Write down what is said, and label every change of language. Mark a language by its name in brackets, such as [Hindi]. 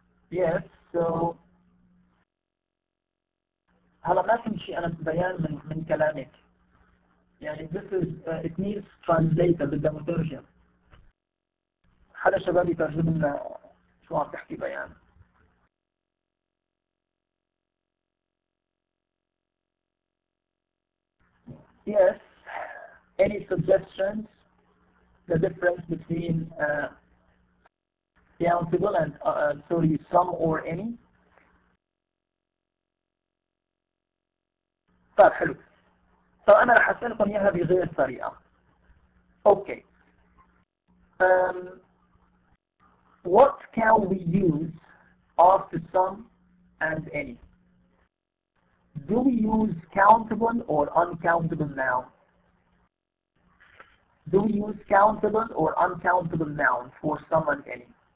[Arabic] Yes, so هلا ما في شيء أنا بيان من كلامك. [English] يعني this is it needs translator [Arabic] بدها مترجم. حدا شباب يترجم لنا شو عم تحكي بيان. [English] Yes, any suggestions? The difference between countable and sorry, some or any. [Arabic] طيب حلو. طب أنا رح أسألكم إياها بغير طريقة. [English] Okay. What can we use after some and any? Do we use countable or uncountable noun? Do we use countable or uncountable noun for some and any?